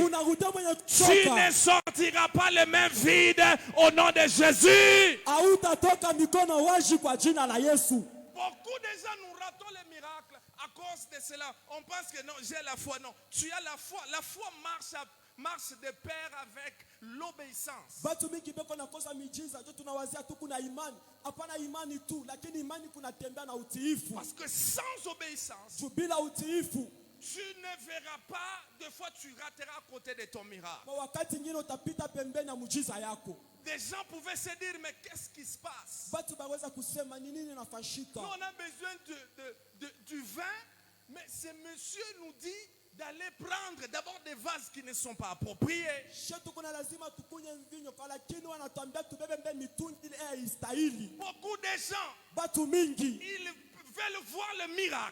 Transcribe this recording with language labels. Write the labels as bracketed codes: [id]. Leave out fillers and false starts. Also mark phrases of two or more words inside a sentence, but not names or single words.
[fr] Tu ne sortiras pas les mains vides au nom de Jésus. Beaucoup de gens nous ratons les miracles à cause de cela. On pense que non, j'ai la foi. Non, tu as la foi. La foi marche marche de pair avec l'obéissance. [sw] Batu mingi beko nakosa miujiza ndio tunawazia tu kuna imani. Hapana imani tu, lakini imani kunatembea na utiifu. [fr] Parce que sans obéissance, [sw] bila utiifu, [fr] tu ne verras pas, des fois tu rateras à côté de ton miracle. [sw] Wakati ngine utapita pembeni ya muujiza yako. [fr] Des gens pouvaient se dire, mais qu'est-ce qui se passe? [sw] Batu baweza kusema ni nini inafanyika? [fr] Nous on a besoin du vin, mais ce monsieur nous dit d'aller prendre d'abord des vases qui ne sont pas appropriés. Beaucoup de gens, ils veulent voir le miracle.